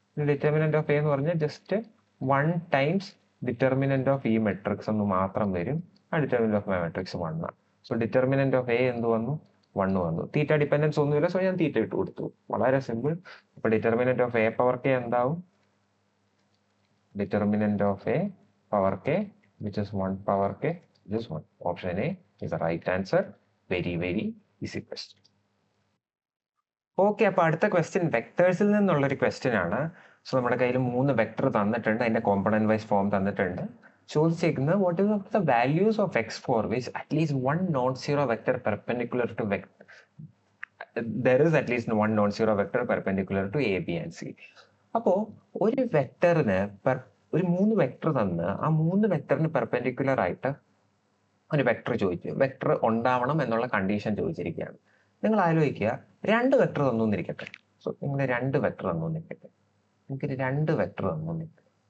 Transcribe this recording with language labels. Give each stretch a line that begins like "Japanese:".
Malayalam: Determinant of A എന്ന് പറഞ്ഞാൽ just 1 times determinant of ഈ മെട്രിക്സ് എന്ന് മാത്രം വരും. ആ ഡിറ്റർമിനന്റ് ഓഫ് മൈ മെട്രിക്സ് 1 ആണ്. സോ ഡിറ്റർമിനന്റ് ഓഫ് എ എന്ത് വന്നു? 1 വന്നു. തീറ്റ ഡിപ്പെൻഡൻസ് ഒന്നുമില്ല, സോ ഞാൻ തീറ്റ ഇട്ട് കൊടുത്തു. വളരെ സിമ്പിൾ. അപ്പൊ ഡിറ്റർമിനന്റ് ഓഫ് a⁴k എന്താവും?
English: Determinant of a⁴k which is 1/k, which is 1. Option A is the right answer. Very easy question.
Malayalam: Okay, അപ്പൊ അടുത്ത ക്വസ്റ്റ്യൻ വെക്ടേഴ്സിൽ നിന്നുള്ളൊരു ക്വസ്റ്റ്യൻ ആണ്. സോ നമ്മുടെ കയ്യിൽ 3 വെക്ടർ തന്നിട്ടുണ്ട്, അതിന്റെ കോമ്പണന്റ് വൈസ് ഫോം തന്നിട്ടുണ്ട്. ചോദിച്ചേക്കുന്നത്
English: What is the values of x4 which at least one non-zero vector perpendicular to there is at least one non-zero vector perpendicular to a, b and c.
Malayalam: അപ്പോ ഒരു വെക്ടറിന് ഒരു 3 vector തന്ന് ആ 3 വെക്ടറിന് perpendicular ആയിട്ട് ഒരു vector ചോദിച്ചു, vector ഉണ്ടാവണം എന്നുള്ള കണ്ടീഷൻ ചോദിച്ചിരിക്കുകയാണ്. നിങ്ങൾ ആലോചിക്കുക, 2 വെക്ടർ തന്നു എന്നിരിക്കട്ടെ. സോ നിങ്ങൾ 2 വെക്ടർ തന്നു എന്നിരിക്കട്ടെ. എനിക്ക് 2 വെക്ടർ തന്നു എന്നിരിക്കട്ടെ.